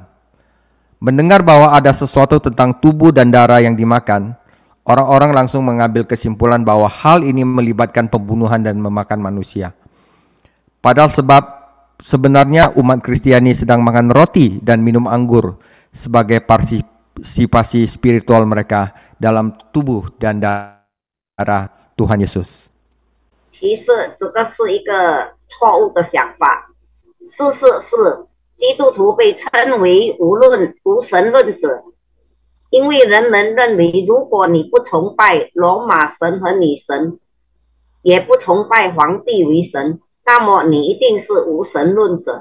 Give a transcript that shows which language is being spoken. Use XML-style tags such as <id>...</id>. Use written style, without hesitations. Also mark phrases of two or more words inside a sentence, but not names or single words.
<id>Mendengar bahwa ada sesuatu tentang tubuh dan darah yang dimakan, orang-orang langsung mengambil kesimpulan bahwa hal ini melibatkan pembunuhan dan memakan manusia. Padahal sebenarnya umat Kristiani sedang makan roti dan minum anggur sebagai partisipasi spiritual mereka dalam tubuh dan darah Tuhan Yesus.</id> <zh>其实这个是一个错误的想法。事实是，基督徒被称为无神论者，因为人们认为，如果你不崇拜罗马神和女神，也不崇拜皇帝为神，那么你一定是无神论者。</zh>